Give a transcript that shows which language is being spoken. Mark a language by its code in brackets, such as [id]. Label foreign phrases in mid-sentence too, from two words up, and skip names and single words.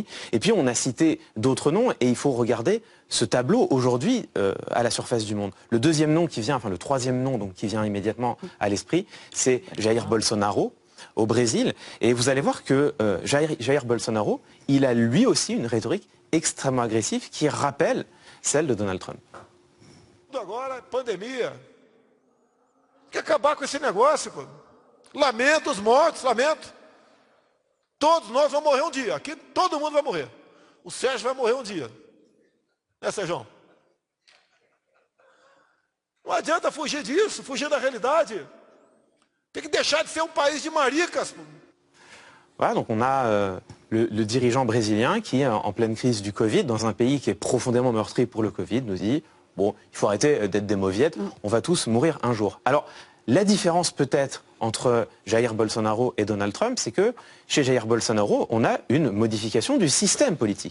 [fr] Et puis, on a cité d'autres noms, et il faut regarder ce tableau aujourd'hui à la surface du monde. Le deuxième nom qui vient, enfin le troisième nom donc, qui vient immédiatement à l'esprit, c'est Jair Bolsonaro, au Brésil, et vous allez voir que Jair Bolsonaro, il a lui aussi une rhétorique extrêmement agressive qui rappelle celle de Donald Trump. [pt] Agora, pandemia. Tem que acabar com esse negócio, pô. Lamento os mortos, lamento. Todos nós vamos morrer um dia. Aqui todo mundo vai morrer. O Sérgio vai morrer um dia. Né, Sérgio? Não adianta fugir disso, fugir da realidade. Tem que deixar de ser um país de maricas. [fr] Voilà, donc on a le dirigeant brésilien qui, en pleine crise du Covid, dans un pays qui est profondément meurtri pour le Covid, nous dit « Bon, il faut arrêter d'être des mauviettes, on va tous mourir un jour ». Alors, la différence peut-être entre Jair Bolsonaro et Donald Trump, c'est que chez Jair Bolsonaro, on a une modification du système politique.